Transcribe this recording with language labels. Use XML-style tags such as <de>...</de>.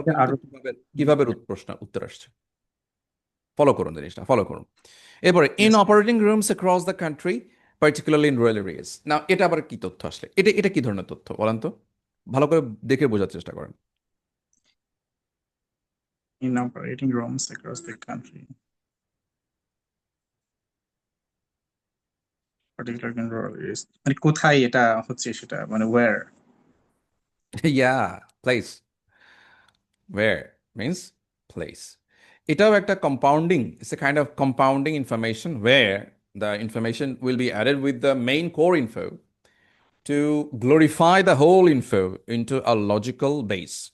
<bn>সাথে কিন্তু আরো কিভাবে কিভাবে প্রশ্ন উত্তর আসছে। ফলো করুন জিনিসটা, ফলো করুন। এরপরে in</bn> <en>yes, operating rooms across the country particularly in rural areas.</en> <bn>না, এটা আবার কি তথ্য আসলে? এটা কি ধরনের তথ্য বলেন তো, ভালো করে দেখে বোঝার চেষ্টা করেন।</bn> <en>in operating rooms across the country, particularly in rural areas.</en> <bn>মানে কোথায় এটা হচ্ছে সেটা মানে where.</bn> <en>Yeah, place. Where means place.</en> <bn>এটাও একটা</bn> <en>Compounding, it's a kind of compounding information where the information will be added with the main core info to glorify the whole info into a logical base.</en>